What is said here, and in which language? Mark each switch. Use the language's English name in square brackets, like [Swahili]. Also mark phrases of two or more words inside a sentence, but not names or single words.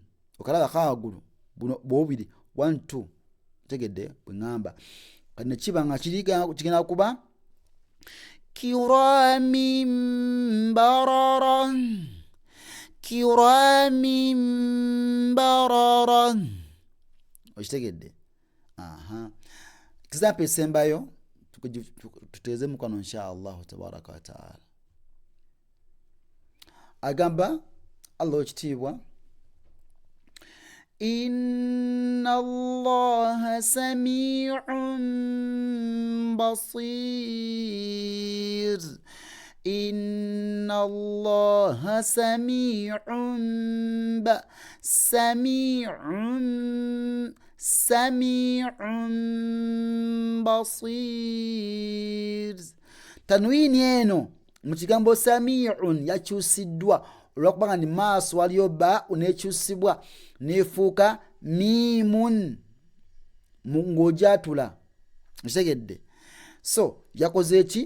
[Ganda] Okalaba akawagulu buno bwobiri 1 2 tegedde bwengamba kati nekiba nga kigenda kuba [Arabic] كرام بررة. [Ganda] Okitegedde? Example esembayo tuteeze mukwano [Arabic] إن شاء الله تبارك وتعالى. [Ganda] Agamba Allah ekitiibwa [Arabic] إن الله سميع بصير. إن الله سميع بصير. [Ganda] Tanwini eno mu kigambo sami'un yakyusiddwa olwakubanga ni maaso waliyo baa'u nekyusibwa nefuuka miimun ng'ojatula. Ntegedde? So yakoze eki?